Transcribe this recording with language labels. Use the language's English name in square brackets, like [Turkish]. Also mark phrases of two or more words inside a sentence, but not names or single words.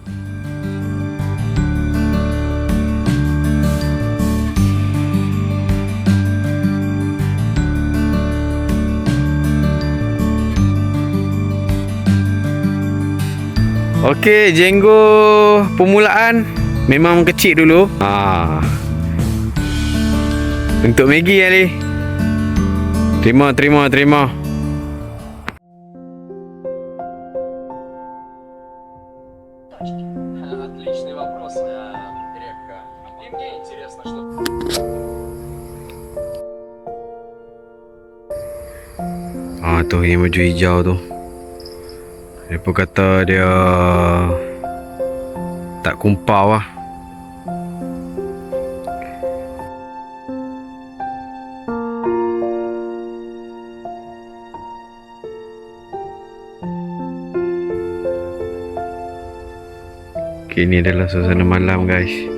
[Malay] Okey, jenggo permulaan memang kecil dulu. Untuk Maggi Ali. Terima. [Russian] Отличный вопрос, Репка. И мне интересно, что... [Malay] Tu yang baju hijau tu. Dia pun kata dia tak kumpau lah. Okay, ni adalah suasana malam guys.